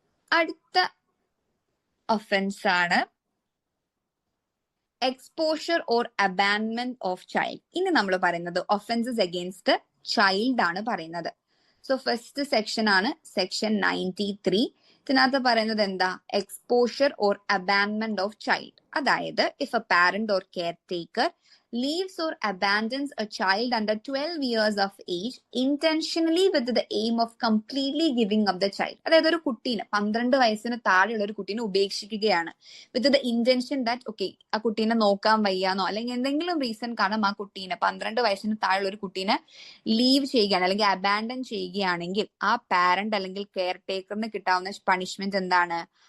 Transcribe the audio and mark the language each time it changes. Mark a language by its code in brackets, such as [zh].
[en] അടുത്ത ഒഫൻസ് ആണ് exposure or abandonment of child. [ml] ഇനി നമ്മൾ പറയുന്നത് ഒഫൻസസ് അഗെയിൻസ്റ്റ് ചൈൽഡ് ആണ് പറയുന്നത്. സോ ഫസ്റ്റ് സെക്ഷൻ ആണ് സെക്ഷൻ 93. ഇതിനകത്ത് പറയുന്നത് എന്താ? [en] Exposure or abandonment of child. അതായത് if a parent or caretaker leaves or abandons a child under 12 years of age intentionally with the aim of completely giving up the child. [ml] അതായത് ഒരു കുട്ടീനെ 12 വയസ്സിന് താഴെയുള്ള ഒരു കുട്ടീനെ ഉപേക്ഷിക്കുകയാണ് [en] with the intention that okay [ml] ആ കുട്ടീനെ നോക്കാൻ വയ്യാന്നോ അല്ലെങ്കിൽ എന്തെങ്കിലും റീസൺ കാരണം ആ കുട്ടീനെ 12 വയസ്സിന് താഴെയുള്ള ഒരു കുട്ടീനെ ലീവ് ചെയ്യുകയാണ് അല്ലെങ്കിൽ അബാൻഡൻ ചെയ്യുകയാണെങ്കിൽ ആ പാരന്റ് അല്ലെങ്കിൽ കെയർ ടേക്കറിന് കിട്ടാവുന്ന പണിഷ്മെന്റ് എന്താണ്?